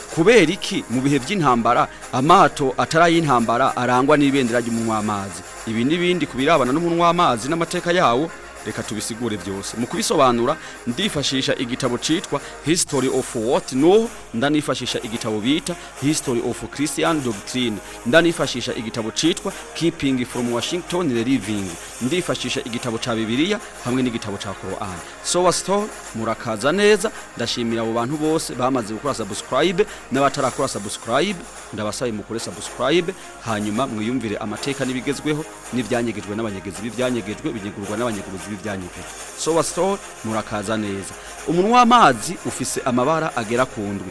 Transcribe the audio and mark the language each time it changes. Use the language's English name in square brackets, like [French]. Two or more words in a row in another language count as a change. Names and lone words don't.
[Rundi] Kubera iki mu bihe by'intambara amato atarayintambara arangwa n'ibendera ry'umunwamazi? Ibi nibindi kubirabana n'umunwamazi n'amateka yawo reka tubisigure byose. Mu kubisobanura ndifashisha igitabo citwa [English] History of What No, [Rundi] ndanifashisha igitabo bita [English] History of Christian Doctrine, [Rundi] ndanifashisha igitabo citwa [English] Keeping from Washington Living, [Rundi] ndifashisha igitabo ca Bibiliya hamwe n'igitabo ca Quran. Sowa store murakaza neza. Ndashimira abo bantu bose bamaze gukora subscribe n'abatarakora subscribe, ndabasaye mukore subscribe hanyuma mwiyumvire amateka nibigezweho n'ivyanyegejwe n'abanyegezi b'ivyanyegejwe binyegurwa n'abanyeguruzi b'ivyanyegejwe. Sowa store murakaza neza. Umunwamazi ufise amabara agera ku ndwi.